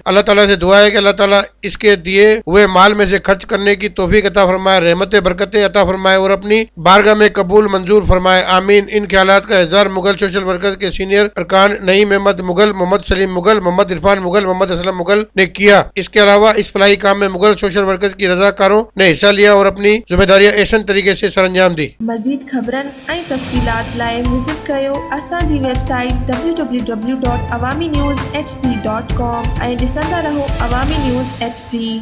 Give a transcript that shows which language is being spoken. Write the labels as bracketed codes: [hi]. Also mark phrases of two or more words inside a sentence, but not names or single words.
[ur] اللہ تعالیٰ سے دعا ہے کہ اللہ تعالیٰ اس کے دیے ہوئے مال میں سے خرچ کرنے کی توفیق عطا فرمائے، رحمت برکتیں عطا فرمائے اور اپنی بارگاہ میں قبول منظور فرمائے، آمین۔ ان خیالات کا اظہار مغل سوشل ورکر کے سینئر ارکان نعیم احمد مغل، محمد سلیم مغل، محمد عرفان مغل، محمد اسلم مغل نے کیا۔ اس کے علاوہ اس فلاحی کام میں مغل سوشل ورکر کی رضاکاروں نے حصہ لیا اور اپنی ذمہ داریاں احسن طریقے سے سر انجام دی۔ [sd] مزید خبرن ऐं तफ़सीलात लाइ विज़िट कयो असांजी वेबसाइट www.awamiNewsHD.com ऐं ॾिसंदा रहो अवामी न्यूज़ HD।